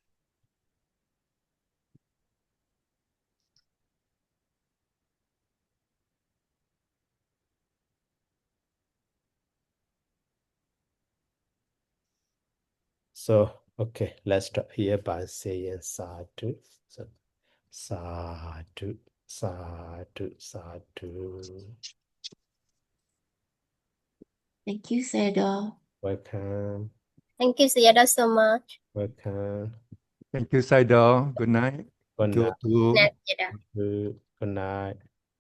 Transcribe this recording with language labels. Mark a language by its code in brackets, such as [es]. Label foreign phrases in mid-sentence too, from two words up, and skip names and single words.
[en] So, okay, let's start here by saying sadhu. So, sadhu, sadhu, sadhu. Thank you, Sayadaw. Welcome, Thank you, Sayadaw, so much. welcome. Thank you, Sayadaw. Good night. Good Thank you night. to Good night, Sayadaw. Good night.